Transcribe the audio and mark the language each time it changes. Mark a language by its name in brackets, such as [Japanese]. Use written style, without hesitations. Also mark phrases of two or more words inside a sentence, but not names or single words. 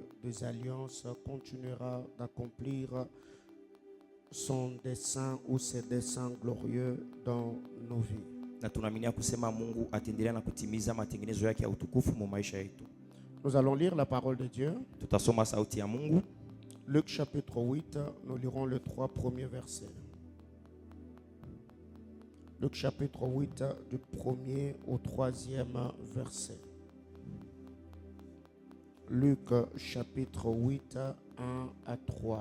[French] des alliances continuera d'accomplir son dessein ou ses desseins glorieux dans nos vies. [Swahili] Na tunaaminia kusema Mungu ataendelea na kutimiza matengenezo yake ya utukufu mu maisha yetu. [French] Nous allons lire la parole de Dieu. [Swahili] Tutasoma sauti ya Mungu. [French] Luc chapitre 8, nous lirons les 3 premiers versets. Luc chapitre 8, du 1er au 3e verset. Luc chapitre 8, 1 à 3.